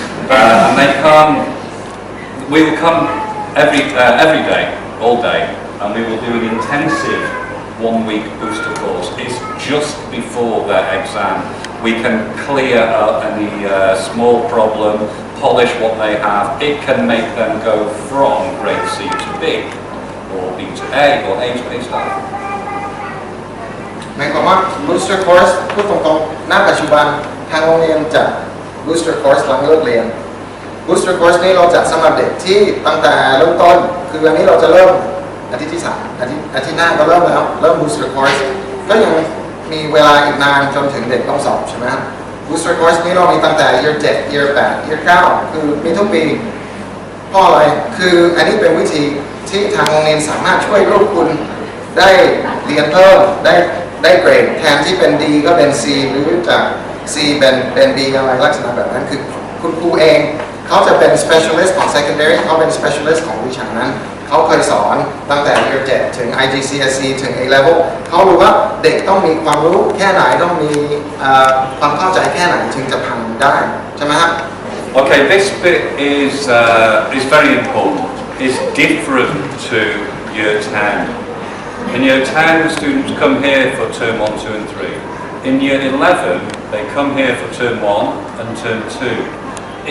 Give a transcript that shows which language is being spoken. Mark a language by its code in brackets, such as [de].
[en] And they come, we will come every day, all day, and we will do an intensive 1 week booster course. It's just before their exam. We can clear up any small problem, polish what they have. It can make them go from grade C to B, or B to A, or A to A star. [th] หมายความว่า booster course พูดตรงๆณปัจจุบันทางโรงเรียนจัด booster course หลังเลิกเรียน booster course นี้เราจัดสำหรับเด็กที่ตั้งแต่เริ่มต้นคืออันนี้เราจะเริ่มอาทิตย์ที่3อาทิตย์หน้าก็เริ่มแล้วเริ่ม booster course ก็ยังมีเวลาอีกนานจนถึงเด็กต้องสอบใช่ไหมครับ booster course นี้เรามีตั้งแต่ year 7 year 8 year 9คือมีทุกปี เพราะอะไรคืออันนี้เป็นวิธีที่ทางโรงเรียนสามารถช่วยลูกคุณได้เรียนเพิ่มได้เกรดแทนที่เป็น D ก็เป็น C หรือจาก C เป็น B อะไรลักษณะแบบนั้นคือคุณครูเองเขาจะเป็น specialist ของ secondary เขาเป็น specialist ของวิชานั้นเขาเคยสอนตั้งแต่ year 7 ถึง IGCSE ถึง A level เขารู้ว่าเด็กต้องมีความรู้แค่ไหนต้องมีความเข้าใจแค่ไหนถึงจะผ่านได้ใช่ไหมครับ [en] Okay, this bit is very important. It's different to year 10. In year 10, the students come here for term 1, 2 and 3. In year 11, they come here for term 1 and term 2.